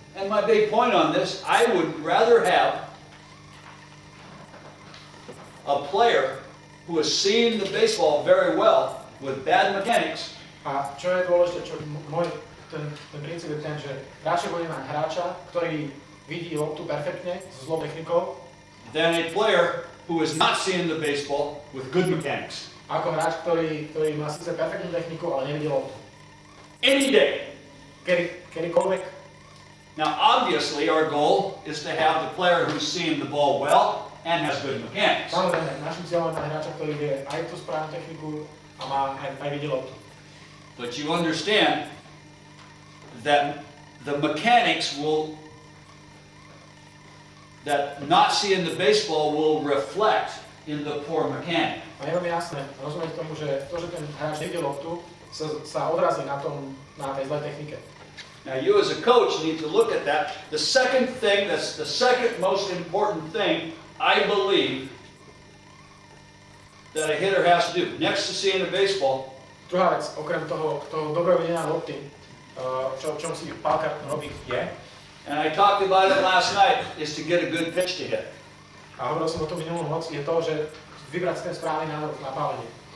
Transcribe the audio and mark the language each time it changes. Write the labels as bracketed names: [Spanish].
[English] and my big point on this, I would rather have a player who has seen the baseball very well with bad mechanics [Slovak] A čo je dôležité, čo ten princíp je ten, že radšej budeme mať hráča, ktorý vidí loptu perfektne, s zlou technikou, [English] than a player who is not seeing the baseball with good mechanics. [Slovak] ako hráč, ktorý má síce perfektnú techniku, ale nevidí loptu. [English] Any day. [Slovak] Kedykoľvek. [English] Now, obviously, our goal is to have the player who's seeing the ball well and has good mechanics. [Slovak] Samozrejme, našim cieľom je mať hráča, ktorý vie aj tú správnu techniku a má aj vidí loptu. [English] But you understand that the mechanics will, that not seeing the baseball will reflect in the poor mechanic. [Slovak] A je veľmi jasné, rozumieť tomu, že to, že ten hráč nevidí loptu, sa odrazí na tej zlej technike. [English] Now, you as a coach need to look at that. The second thing, that's the second most important thing, I believe, that a hitter has to do, next to seeing the baseball, [Slovak] Druhá vec, okrem toho dobrého videnia lopty, čo si pálkar robí, je, [English] and I talked about it last night, is to get a good pitch to hit. [Slovak] a hovoril som o tom minulú noc, je to, že vybrať si ten správny nádor na pálenie.